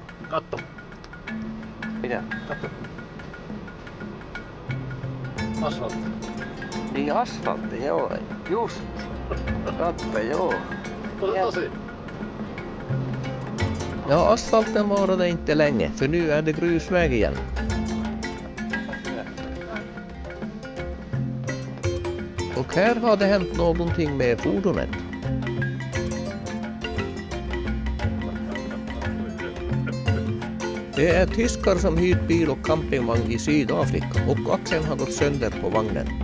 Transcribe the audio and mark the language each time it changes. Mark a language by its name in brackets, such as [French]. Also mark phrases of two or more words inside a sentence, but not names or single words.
[Finnish] Katso. Mitä? Katso. Asfaltti. Niin asfaltti, joo. Just. Katso, joo. Tosi. [Swedish] Ja, asfalten varade inte länge, för nu är det grusväg igen. Och här har det hänt någonting med fordonet. Det är tyskar som hyrt bil och campingvagn i Sydafrika och axeln har gått sönder på vagnen.